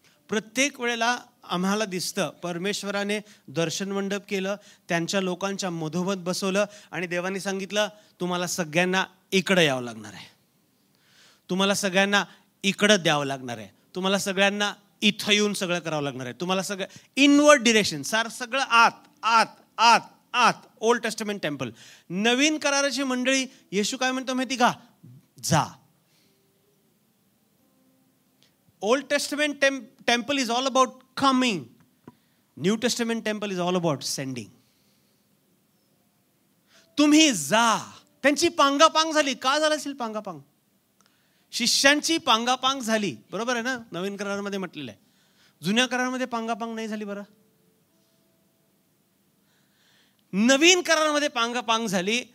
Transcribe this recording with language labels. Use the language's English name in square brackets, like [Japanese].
[Marathi] प्रत्येक वेळेला आम्हाला दिसतं परमेश्वराने दर्शन मंडप केलं, त्यांच्या लोकांच्या मधोमध बसवलं आणि देवाने सांगितलं तुम्हाला सगळ्यांना इकडं यावं लागणार आहे, तुम्हाला सगळ्यांना इकडं द्यावं लागणार आहे, तुम्हाला सगळ्यांना इथं येऊन सगळं करावं लागणार आहे, तुम्हाला सगळं इनवर्ड डिरेक्शन, सगळं आत आत आत आत. [English] Old Testament temple. [Marathi] नवीन कराराची मंडळी येशू काय म्हणतो माहिती का? जा. [English] Old Testament temple is all about coming. New Testament temple is all about sending. [Marathi] तुम्ही जा. त्यांची पांगापांग झाली. का झालं असेल पांगापांग? शिष्यांची पांगापांग झाली, बरोबर आहे ना? नवीन करारामध्ये म्हटलेलं आहे. जुन्या करारामध्ये पांगापांग नाही झाली. बरं, नवीन करारामध्ये पांगापांग झाली.